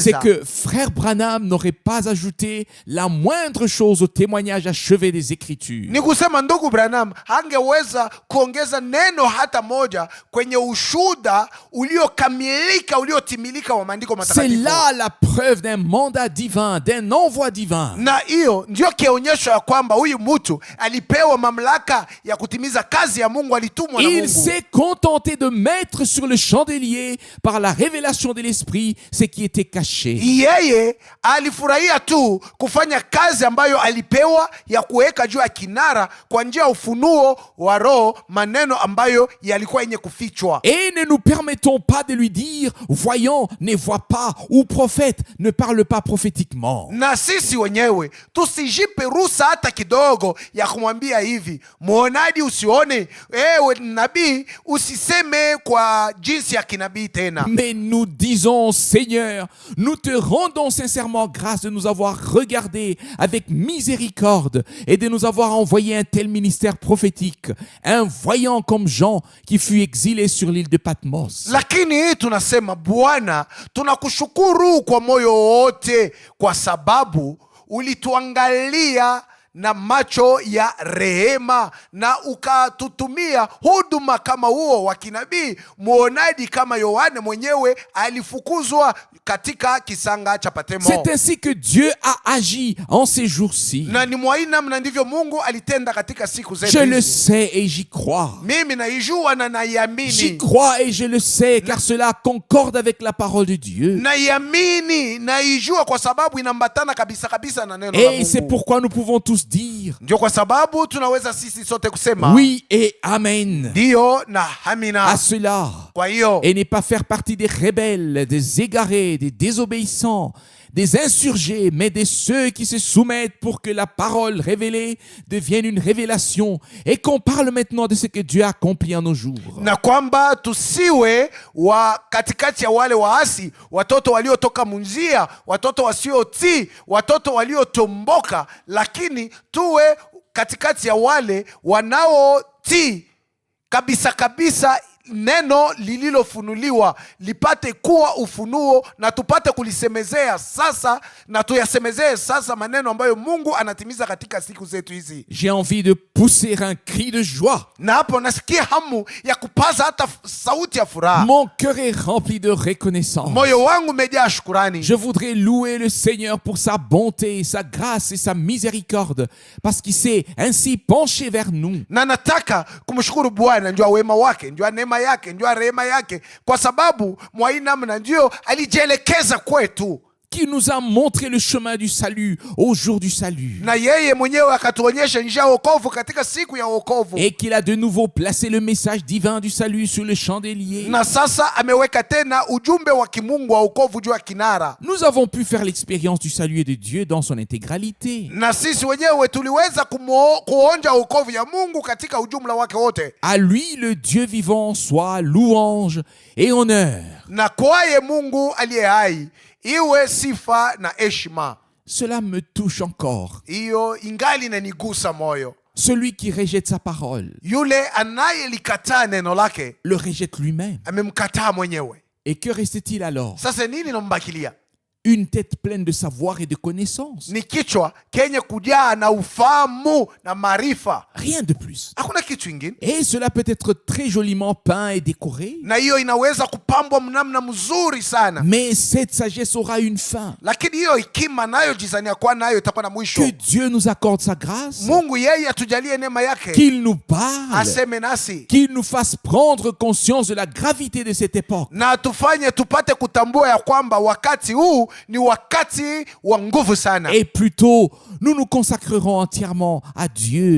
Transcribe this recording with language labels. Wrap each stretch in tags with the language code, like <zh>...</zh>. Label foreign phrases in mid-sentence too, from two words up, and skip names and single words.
<fr>c'est que frère Branham n'aurait pas ajouté la moindre chose au témoignage achevé des Écritures.</fr> <sw>Ni kusema ndugu Branham hangeweza kuongeza neno hata moja kwenye ushuhuda uliokamilika uliotimilika wa maandiko matakatifu.</sw> <fr>C'est là la preuve d'un mandat divin, d'un envoi divin.</fr> <sw>Na hiyo ndio kionyesho ya kwamba huyu mtu alipewa mamlaka ya kutimiza kazi ya Mungu, alitumwa na Mungu.</sw> <fr>Il s'est contenté de mettre sur le chandelier par la révélation de l'Esprit ce qui était caché.</fr> <sw>Yeye alifurahia tu kufanya kazi ambayo alipewa ya kuweka juu ya kinara kwa njia ya ufunuo wa Roho, maneno ambayo yalikuwa yenye kufichwa.</sw> <fr>Et ne nous permettons pas de lui dire voyant ne voit pas ou prophète ne parle pas prophétiquement.</fr> <sw>Na sisi wenyewe tusijipe ruhusa hata kidogo ya kumwambia hivi muonaji usione, ewe nabii usiseme kwa jinsi ya kinabii tena.</sw> <fr>Mais nous disons Seigneur, nous te rendons sincèrement grâce de nous avoir regardés avec miséricorde et de nous avoir envoyé un tel ministère prophétique, un voyant comme Jean qui fut exilé sur l'île de Patmos.</fr> <sw>Lakini tunasema Bwana, tunakushukuru kwa moyo wote kwa sababu ulituangalia na macho ya rehema, na ukatutumia huduma kama huo wa kinabii. Muonaji kama Yohane mwenyewe alifukuzwa katika kisanga cha Patemo.</sw> <fr>C'est ainsi que Dieu a agi en ces jours-ci.</fr> <sw>Na ni mwaina mna ndivyo Mungu alitenda katika siku zetu.</sw> <fr>Je le sais et j'y crois.</fr> <sw>Mimi naijua na naiamini.</sw> <fr>J'y crois et je le sais car cela concorde avec la parole de Dieu.</fr> <sw>Naiamini, naijua kwa sababu inambatana kabisa kabisa na neno la</sw> <fr>Et c'est</fr> <sw>Mungu.</sw> <fr>pourquoi nous pouvons tous dire</fr> <sw>Ndio kwa sababu tunaweza sisi sote kusema</sw> <fr>oui et amen</fr> <sw>ndio na amina</sw> <fr>à cela.</fr> <sw>kwa hiyo</sw> <fr>Et ne pas faire partie des rebelles, des égarés, des désobéissants, des insurgés, mais de ceux qui se soumettent pour que la parole révélée devienne une révélation et qu'on parle maintenant de ce que Dieu a accompli en nos jours.</fr> <sw>na kwamba tusiwe wa katikati ya wale waasi, watoto waliotoka munjia, watoto wasiotii, watoto waliotomboka, lakini tuwe katikati ya wale wanaotii kabisa kabisa neno lililofunuliwa lipate kuwa ufunuo, na tupate kulisemezea sasa, na tuyasemezee sasa maneno ambayo Mungu anatimiza katika siku zetu hizi.</sw> <fr>J'ai envie de pousser un cri de joie.</fr> <sw>Na hapo nasikia hamu ya kupaza hata sauti ya furaha.</sw> <fr>Mon cœur est rempli de reconnaissance.</fr> <sw>Moyo wangu umejaa shukurani.</sw> <fr>Je voudrais louer le Seigneur pour sa bonté, sa grâce et sa miséricorde, parce qu'il s'est ainsi penché vers nous.</fr> <sw>Na nataka kumshukuru Bwana njua wema wake, njua neema yake, njua rehema yake, kwa sababu mwainamna ndio alijielekeza kwetu,</sw> <fr>Qui nous a montré le chemin du salut au jour du salut.</fr> <sw>na yeye mwenyewe akatuonyesha njia ya wokovu katika siku ya wokovu,</sw> <fr>Et qu'il a de nouveau placé le message divin du salut sur le chandelier.</fr> <sw>na sasa ameweka tena ujumbe wa kimungu wa wokovu juu ya kinara.</sw> <fr>Nous avons pu faire l'expérience du salut et de Dieu dans son intégralité.</fr> <sw>Na sisi wenyewe tuliweza kuonja wokovu ya Mungu katika ujumla wake wote.</sw> <fr>À lui, le Dieu vivant, soit louange et honneur.</fr> <sw>Na kwaye Mungu aliye hai iwe sifa na heshima.</sw> <fr>Cela me touche encore.</fr> <sw>Hiyo ingali inanigusa moyo.</sw> <fr>Celui qui rejette sa parole</fr> <sw>Yule anayelikataa neno lake</sw> <fr>le rejette lui-même.</fr> <sw>amemkataa mwenyewe.</sw> <fr>Et que reste-t-il alors?</fr> <sw>Sasa nini nambakilia?</sw> <fr>Une tête pleine de savoir et de connaissance.</fr> <sw>Ni kichwa kenye kujaa na ufahamu na maarifa.</sw> <fr>Rien de plus.</fr> <sw>Hakuna kitu ingine.</sw> <fr>Et cela peut être très joliment peint et décoré.</fr> <sw>Na hiyo inaweza kupambwa mnamna mzuri sana.</sw> <fr>Mais cette sagesse aura une fin.</fr> <sw>Lakini hiyo hekima nayo jizania kwa nayo itakuwa na mwisho.</sw> <fr>Que Dieu nous accorde sa grâce.</fr> <sw>Mungu yeye atujalie neema yake.</sw> <fr>Qu'il nous parle.</fr> <sw>Aseme nasi.</sw> <fr>Qu'il nous fasse prendre conscience de la gravité de cette époque.</fr> <sw>Na tufanye tupate kutambua ya kwamba wakati huu ni wakati wa nguvu sana.</sw> <fr>Et plutôt, nous nous consacrerons entièrement à Dieu.</fr>